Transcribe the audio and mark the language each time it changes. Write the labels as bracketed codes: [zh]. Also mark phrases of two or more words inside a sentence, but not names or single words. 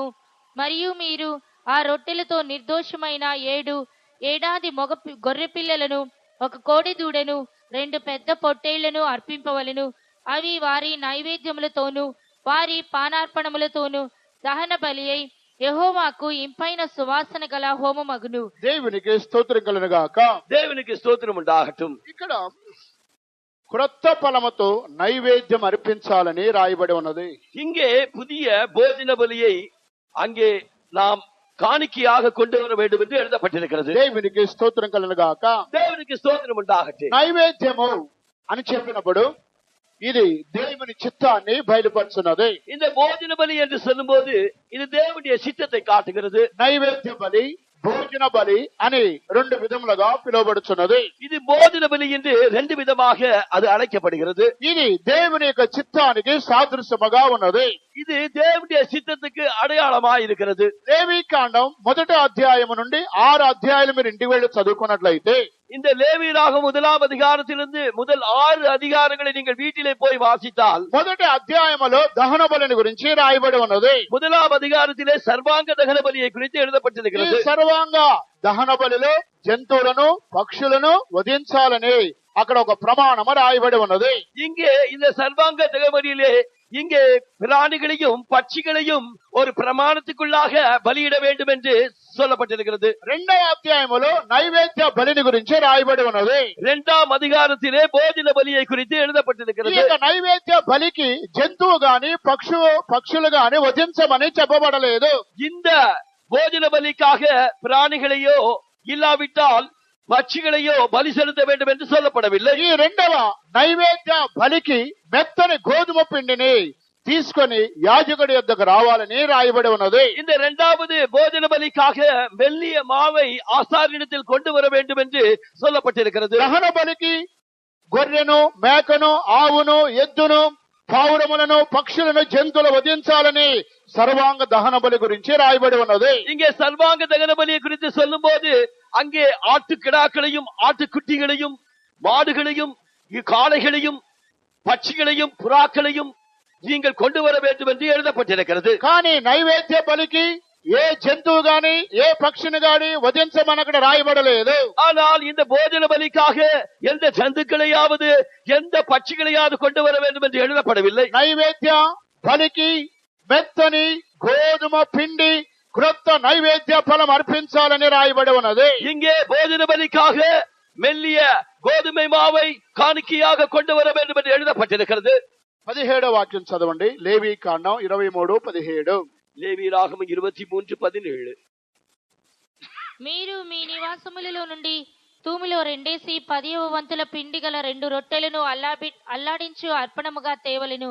[te] మరియు మీరు ఆ రొట్టెలతో నిర్దోషమైన 7 ఏడాది మగ గొర్రె పిల్లలను, 1 కోడి దూడను, 2 పెద్ద పొట్టేళ్లను అర్పింపవలెను. అవి వారి నైవేద్యములతోనూ వారి పానార్పణములతోనూ దహన బలి అయి యెహోవాకు ఇంపైన సువాసన గల హోమమగును. దేవునికి స్తోత్రం కలుగును గాక. [ta] தேவனுக்கு ஸ்தோத்திரம் உண்டாகட்டும். [te] ఇక్కడ క్రొత్త ఫలముతో నైవేద్యం అర్పించాలని రాయబడి ఉన్నది. [ta] இங்கே புதிய போஜன பலியை அங்கே நாம் காணிக்கையாக கொண்டு வர வேண்டும் என்று எழுதப்பட்டிருக்கிறது. [te] దేవునికి స్తోత్రం కలుగును గాక. [ta] தேவனுக்கு ஸ்தோத்திரம் உண்டாகட்டும். [te] నైవేద్యము అని చెప్పినప్పుడు ఇది దేవుని చిత్తాన్ని బయలుపరుచున్నది. [ta] இந்த போஜன பலி என்று சொல்லும்போது இது தேவனுடைய சித்தத்தை காட்டுகிறது. [te] నైవేద్య బలి, భోజన బలి అని రెండు విధములుగా పిలువబడుచున్నది. [ta] இது போஜன பலி என்று 2 விதமாக அது அழைக்கப்படுகிறது. [te] ఇది దేవుని యొక్క చిత్తానికి సాదృశ్యముగా ఉన్నది. [ta] இது தேவனுடைய சித்தத்துக்கு அடையாளமாய் இருக்கிறது. [te] లేవి కాండం 1వ అధ్యాయము నుండి 6 అధ్యాయాలు మీరు ఇంటికి వెళ్ళి చదువుకున్నట్లయితే [ta] இந்த லேவியராகமம் 1ஆம் அதிகாரத்திலிருந்து முதல் 6 அதிகாரங்களை நீங்கள் வீட்டிலே போய் வாசித்தால் [te] మొదటి అధ్యాయములో దహన బలిని గురించి రాయబడి ఉన్నది. [ta] 1ஆம் அதிகாரத்திலே சர்வாங்க தகன பலியை குறித்து [te] ఈ [ta] எழுதப்பட்டிருக்கிறது. [te] సర్వాంగ దహన బలిలో జంతువులను పక్షులను వధించాలని అక్కడ ఒక ప్రమాణము రాయబడి ఉన్నది. [ta] இங்கே இந்த சர்வாங்க தகன பலியிலே இங்கே பிராணிகளையும் பட்சிகளையும் ஒரு பிரமாணத்துக்குள்ளாக பலியிட வேண்டும் என்று சொல்லப்பட்டிருக்கிறது. [te] 2వ అధ్యాయములో నైవేద్య బలిని గురించి రాయబడి ఉన్నది. [ta] 2ஆம் அதிகாரத்திலே போஜன பலியை குறித்து [te] ఈ [ta] எழுதப்பட்டிருக்கிறது. [te] యొక్క నైవేద్య బలికి జంతువు గాని పక్షులు గాని వధించమని చెప్పబడలేదు. [ta] இந்த போஜன பலிக்காக பிராணிகளையோ இல்லாவிட்டால் பட்சிகளையோ பலி செலுத்த வேண்டும் என்று சொல்லப்படவில்லை. [te] ఈ రెండవ నైవేద్య బలికి మెత్తని గోధుమ పిండిని తీసుకొని యాజకుడి యొద్దకు రావాలని రాయబడి ఉన్నది. [ta] இந்த 2வது போஜன பலிக்காக மெல்லிய மாவை ஆசாரியனிடத்தில் கொண்டு வர வேண்டும் என்று சொல்லப்பட்டிருக்கிறது. [te] దహన బలికి గొర్రెను, మేకను, ఆవును, ఎద్దును, పావురములను, పక్షులను, జంతువులు వధించాలని సర్వాంగ దహన బలి గురించి రాయబడి ఉన్నది. [ta] இங்கே சர்வாங்க தகன பலியை குறித்து சொல்லும் போது அங்கே ஆட்டுக்கிடாக்களையும் ஆட்டுக்குட்டிகளையும் மாடுகளையும் காளைகளையும் பட்சிகளையும் புறாக்களையும் நீங்கள் கொண்டு வர வேண்டும் என்று எழுதப்பட்டிருக்கிறது. [te] కానీ నైవేద్య బలికి ఏ జంతువు గాని ఏ పక్షిని గాని వధించమని అక్కడ రాయబడలేదు. [ta] ஆனால் இந்த போஜன பலிக்காக எந்த ஜந்துக்களையாவது எந்த பட்சிகளையாவது கொண்டு வர வேண்டும் என்று எழுதப்படவில்லை. [te] నైవేద్య బలికి మెత్తని గోధుమ పిండి క్రొత్త నైవేద్య ఫలం అర్పించాలని రాయబడి ఉన్నది. [ta] இங்கே போஜன பலிக்காக மெல்லிய கோதுமை மாவை காணிக்கையாக கொண்டு வர வேண்டும் என்று எழுதப்பட்டிருக்கிறது. [te] 17వ వాక్యం చదవండి. లేవి కాండం 23:17. [ta] லேவியராகமம் 23:17. [te] మీరు మీ నివాసములలో నుండి తూములో 2 10వ వంతుల పిండి గల 2 రొట్టెలను అల్లాడించు అర్పణముగా తేవలెను.